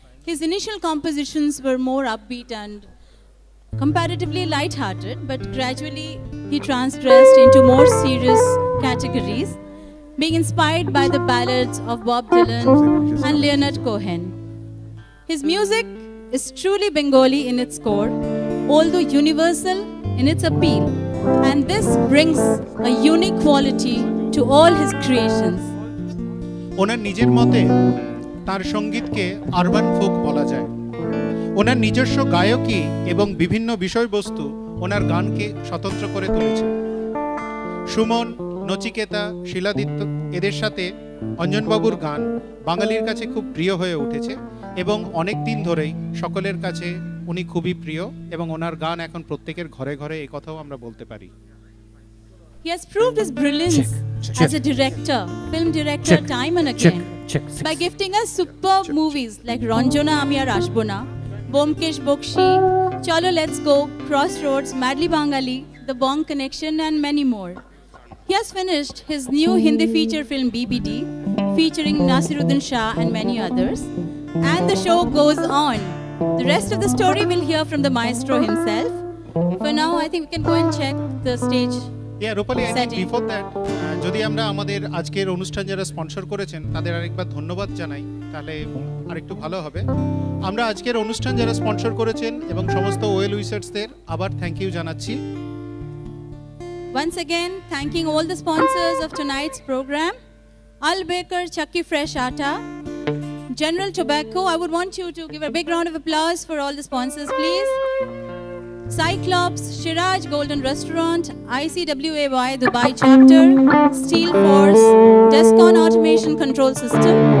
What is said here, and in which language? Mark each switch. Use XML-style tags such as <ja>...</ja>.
<en>His initial compositions were more upbeat and comparatively light-hearted, but gradually he transgressed into more serious categories, being inspired by the ballads of Bob Dylan and Leonard Cohen. His music is truly Bengali in its core, although universal in its appeal, and this brings a unique quality to all his creations.</en> <bn>ওনার নিজের মতে তার সঙ্গীতকে urban folk বলা যায়। ওনার নিজস্ব গায়কী এবং বিভিন্ন বিষয়বস্তু ওনার গানকে স্বতন্ত্র করে তুলেছে। সুমন, নচিকেতা, শিলাদিত্য এদের সাথে অঞ্জনবাবুর গান বাঙালির কাছে খুব প্রিয় হয়ে উঠেছে এবং অনেক দিন ধরেই সকলের কাছে উনি খুবই প্রিয় এবং ওনার গান এখন প্রত্যেকের ঘরে ঘরে এই কথাও আমরা বলতে পারি।</bn> <en>He has proved his brilliance as a director, film director, time and again by gifting us superb movies like Ranjana Ami Ar Ashbo Na, Bomkesh Bokshi, Chalo Let's Go, Crossroads, Madly Bangali, The Bong Connection and many more. He has finished his new Hindi feature film BBD featuring Nasiruddin Shah and many others, and the show goes on. The rest of the story we'll hear from the maestro himself. For now, I think we can go and check the stage. Yeah, Rupali, I think before that,</en> <bn>যদি আমরা আমাদের আজকের অনুষ্ঠান যারা sponsor করেছেন তাদের আরেকবার ধন্যবাদ জানাই, তাহলে আরেকটু ভালো হবে। আমরা আজকের অনুষ্ঠান যারা স্পন্সর করেছেন এবং সমস্ত ওয়েল উইশার্সদের আবার থ্যাংক ইউ জানাচ্ছি।</bn> <en>Once again, thanking all the sponsors of tonight's program. Al Baker Chakki Fresh Atta, General Tobacco. I would want you to give a big round of applause for all the sponsors, please. Cyclops, Shiraj Golden Restaurant, ICWAY Dubai Chapter, Steel Force, Descon Automation Control System,</en>